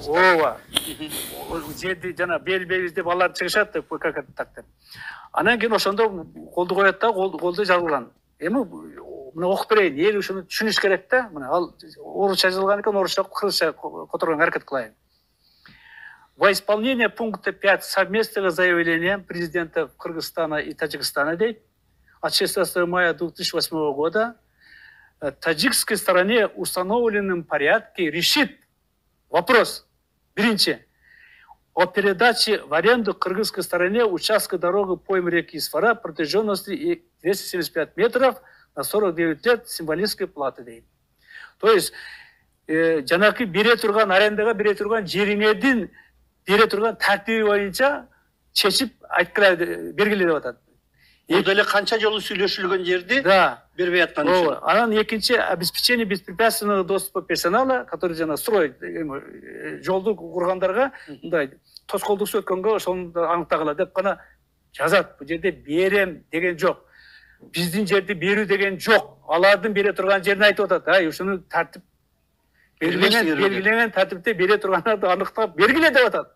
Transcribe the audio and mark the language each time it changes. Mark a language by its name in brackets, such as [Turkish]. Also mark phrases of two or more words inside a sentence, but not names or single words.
[Kyrgyz] Ооба. Жерди жана бел деп алар чыгышат деп тактап. Анан кийин ошондо колду коет да, колду жазылган. Эми мына окуп берейин, эл ушуну түшүнүш керек да. Мына ал орусча жазылган экен, орусча кыргызча которгонго аракет кылайын. [Russian] Во исполнение пункта 5 совместного заявления президента Кыргызстана и Таджикистана от 16 мая 2008 года таджикской стороне в установленном порядке решит вопрос, биринчи, о передаче в аренду кыргызской стороне участка дороги поймы реки Исфара протяженностью 275 метров на 49 лет символической платы. То есть, [Kyrgyz] жанакы бере турган арендага бере турган жериңердин бере турган тартиби боюнча чечип айткыла бергиле деп атат. Бул эле канча жолу сүйлөшүлгөн жерди бербей аткан үчүн. Анан экинчи [Russian] обеспечение беспрепятственного доступа персонала, который [Kyrgyz] жана строй жолду кургандарга мындай тоскоолдуксуз өткөнгө ошону аныктагыла деп гана жазат. Бул жерде берем деген жок. Биздин жерди берүү деген жок. Алардын бере турган жерин айтып атат. Ушуну тартип белгиленген тартипте бере тургандарды аныктап бергиле деп атат.